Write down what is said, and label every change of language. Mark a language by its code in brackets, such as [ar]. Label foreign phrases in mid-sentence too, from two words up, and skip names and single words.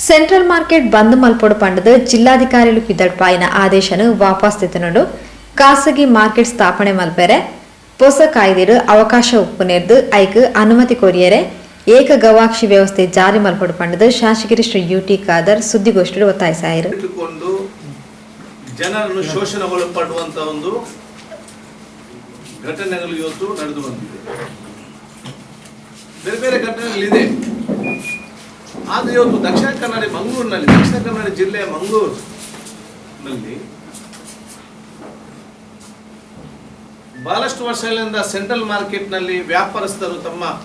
[tcy] ಸೆಂಟ್ರಲ್ ಮಾರ್ಕೆಟ್ ಬಂದ್ ಮಲ್ಪೊಡು ಪಂಡದು ಜಿಲ್ಲಾಧಿಕಾರಿಗಳು ಪಿದಡ್ಪಾಯಿನ ಆದೇಶನು ವಾಪಸ್ ತೆತ್ತನಡು ಖಾಸಗಿ ಮಾರ್ಕೆಟ್ ಸ್ಥಾಪನೆ ಮಲ್ಪೆರೆ ಹೊಸ ಕಾಯ್ದೆಡು ಅವಕಾಶ ಉಪ್ಪುನೆರ್ದು ಐಕ್ ಅನುಮತಿ ಕೊರಿಯರೆ ಏಕ ಗವಾಕ್ಷಿ ವ್ಯವಸ್ಥೆ ಜಾರಿ ಮಲ್ಪೊಡು ಪಂಡದು ಶಾಸಕರು ಶ್ರೀ ಯುಟಿ ಖಾದರ್ [kn] ಸುದ್ದಿಗೋಷ್ಠಿಯಲ್ಲಿ ಒತ್ತಾಯಿಸಿದರು. ಜನರನ್ನು ಶೋಷಣೆಗೊಳಪಡುವಂತ ಒಂದು ಘಟನೆಗಳು ಇವತ್ತು ನಡೆದು ಬಂದಿದೆ. ಬೇರೆ ಬೇರೆ ಘಟನೆಗಳಿದೆ. ಆದರೆ ಇವತ್ತು ದಕ್ಷಿಣ ಕನ್ನಡ ಜಿಲ್ಲೆಯ ಮಂಗಳೂರಿನಲ್ಲಿ ಬಹಳಷ್ಟು ವರ್ಷಗಳಿಂದ ಸೆಂಟ್ರಲ್ ಮಾರ್ಕೆಟ್ನಲ್ಲಿ ವ್ಯಾಪಾರಸ್ಥರು ತಮ್ಮ